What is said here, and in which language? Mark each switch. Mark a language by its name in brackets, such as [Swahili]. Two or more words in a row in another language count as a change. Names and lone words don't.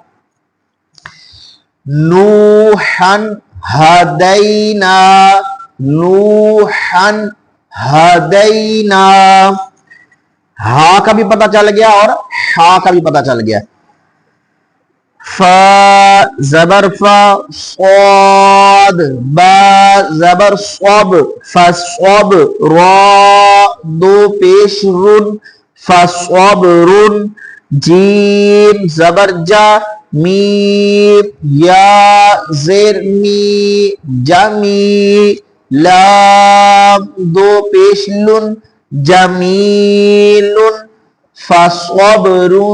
[Arabic] نوحن ہدینا، نوحن ہدینا، [Urdu] ہا کا بھی پتا چل گیا اور ہا کا بھی پتا چل گیا۔ فا زبر فا، صاد با زبر صب، فصب، را دو پیش رن، فصبرن، جیم زبر جا، میم یا زیر می، جمی، لام دو پیش لن، جمیلن، فصبر